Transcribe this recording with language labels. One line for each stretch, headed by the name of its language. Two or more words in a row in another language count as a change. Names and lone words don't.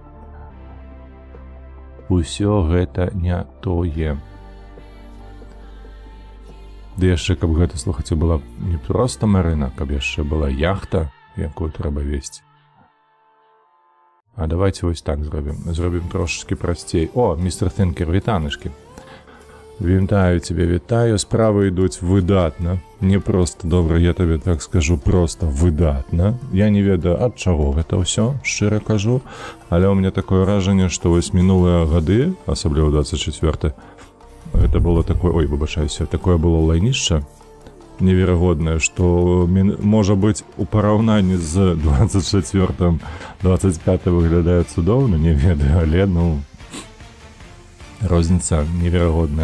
Belarusian: Усё гэта не тое. Ды яшчэ, каб гэта, слухайце, была не проста Марына, каб яшчэ была яхта, якую трэба весці. А давайте вось так зробім. Зробім трошечки прасцей. О, містер Тинкер, вітанышкі.
Ukrainian: Вітаю тебе, вітаю. Справи йдуть видатно. Не просто добре, я тобі так скажу, просто видатно.
Belarusian: Я не ведаю, ад чаго гэта ўсё, шчыра кажу. Але ў мяне такое ўражанне, што вось мінулыя гады, асабліва 24, гэта было такое, ой, выбачаюся, такое было лайнішча неверагоднае, што можа быць у параўнанні з 24-м 25 выглядае цудоўна, не ведаю, але ну розніца неверагодная.